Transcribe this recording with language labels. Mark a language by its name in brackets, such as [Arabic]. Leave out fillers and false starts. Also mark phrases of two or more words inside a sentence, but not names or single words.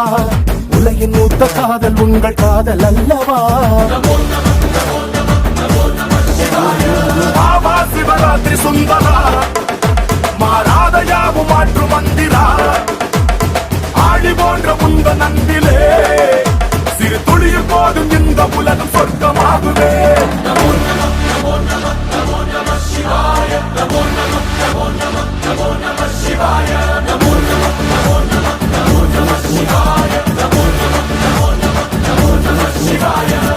[Tamil] உலகின் மூத்த காதல் உங்கள் காதல் அல்லவா [Sanskrit] नमो नमः नमो नमः नमो नमः शिवाय [Tamil] ஆவா சிவராத்திரி சுந்தரா மாறாத யாவும் மாற்று மந்திரா ஆழி போன்ற முந்த நந்திலே சிறு துளியும் போதும் இந்த உலகம் சொர்க்கமாகுவே [Sanskrit] नमो नमः नमो नमः नमो नमः शिवाय नमो नमः नमो नमः नमो नमः शिवाय नमो नमः नमो नमः नमो नमः शिवाय नमो नमः नमो नमः नमो नमः शिवाय